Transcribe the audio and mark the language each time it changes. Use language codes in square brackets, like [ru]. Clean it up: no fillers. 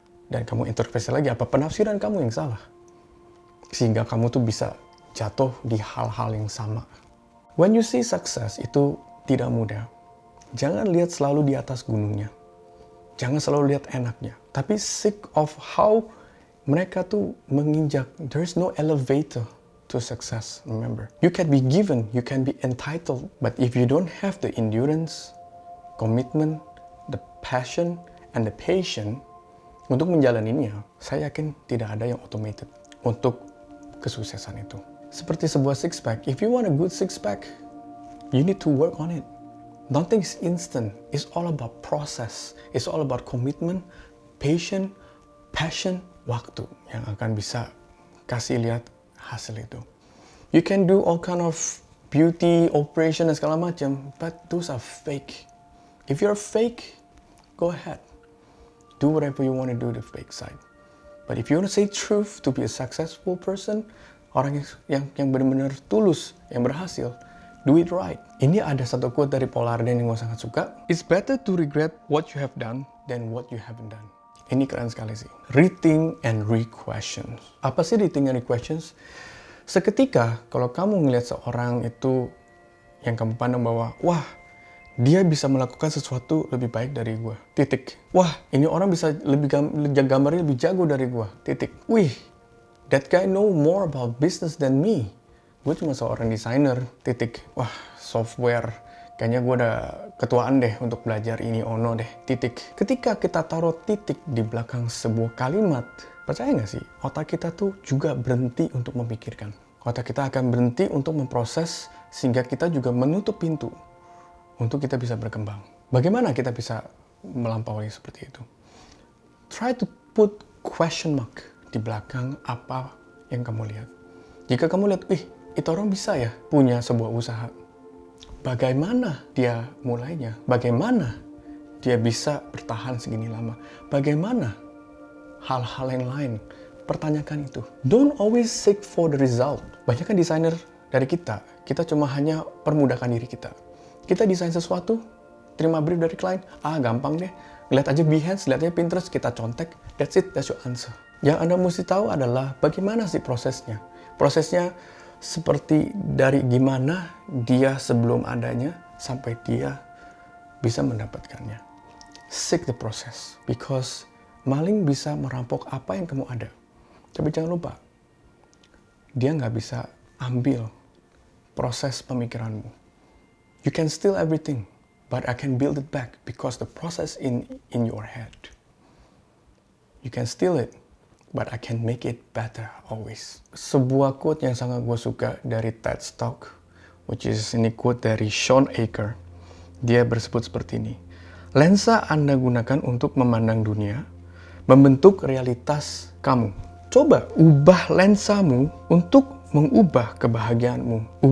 [id] Dan kamu introspeksi lagi, apa penafsiran kamu yang salah? Sehingga kamu tuh bisa jatuh di hal-hal yang sama. [en] When you see success, [id] itu tidak mudah. Jangan lihat selalu di atas gunungnya. Jangan selalu lihat enaknya. Tapi [en] seek of how [id] mereka tuh menginjak. [en] There is no elevator to success, remember. You can be given, you can be entitled. But if you don't have the endurance, commitment, the passion, and the patience, [id] Untuk menjalaninya, saya yakin tidak ada yang automated untuk kesuksesan itu. Seperti sebuah [en] six pack, if you want a good six pack, you need to work on it. Nothing is instant. It's all about process. It's all about commitment, patience, passion, [id] waktu yang akan bisa kasih lihat hasil itu. [en] You can do all kind of beauty operation [id] dan segala macam, [en] but those are fake. If you're fake, go ahead. Do whatever you want to do the fake side. But if you want to say truth to be a successful person, [id] orang yang benar-benar tulus, yang berhasil, [en] do it right. [id] Ini ada satu quote dari Paul Arden yang gue sangat suka. [en] It's better to regret what you have done than what you haven't done. [id] Ini keren sekali sih. [en] Rethink and re-question. [id] Apa sih [en] rethink and re-questions? [id] Seketika kalau kamu ngelihat seorang itu yang kamu pandang bahwa, wah, dia bisa melakukan sesuatu lebih baik dari gue. Titik. Wah, ini orang bisa gambarnya lebih jago dari gue. Titik. [en] Wih, that guy know more about business than me. [id] Gue cuma seorang desainer. Titik. Wah, software. Kayaknya gue udah ketuaan deh untuk belajar ini ono deh. Titik. Ketika kita taruh titik di belakang sebuah kalimat, percaya nggak sih? Otak kita tuh juga berhenti untuk memikirkan. Otak kita akan berhenti untuk memproses sehingga kita juga menutup pintu untuk kita bisa berkembang. Bagaimana kita bisa melampaui seperti itu? [en] Try to put question mark [id] di belakang apa yang kamu lihat. Jika kamu lihat, itu orang bisa ya punya sebuah usaha. Bagaimana dia mulainya? Bagaimana dia bisa bertahan segini lama? Bagaimana hal-hal yang lain? Pertanyakan itu. [en] Don't always seek for the result. [id] Banyak kan desainer dari kita cuma hanya permudahkan diri kita. Kita desain sesuatu, terima brief dari klien, gampang deh. Lihat aja Behance, lihat aja Pinterest, kita contek, [en] that's it, that's your answer. [id] Yang Anda mesti tahu adalah bagaimana sih prosesnya. Prosesnya seperti dari gimana dia sebelum adanya sampai dia bisa mendapatkannya. [en] Seek the process, because [id] maling bisa merampok apa yang kamu ada. Tapi jangan lupa, dia nggak bisa ambil proses pemikiranmu. [en] You can steal everything, but I can build it back because the process in your head. You can steal it, but I can make it better always. [id] Sebuah quote yang sangat gue suka dari TED Talk, [en] which is [id] ini quote dari Sean Aker. Dia bersebut seperti ini. Lensa Anda gunakan untuk memandang dunia, membentuk realitas kamu. Coba ubah lensamu untuk mengubah kebahagiaanmu.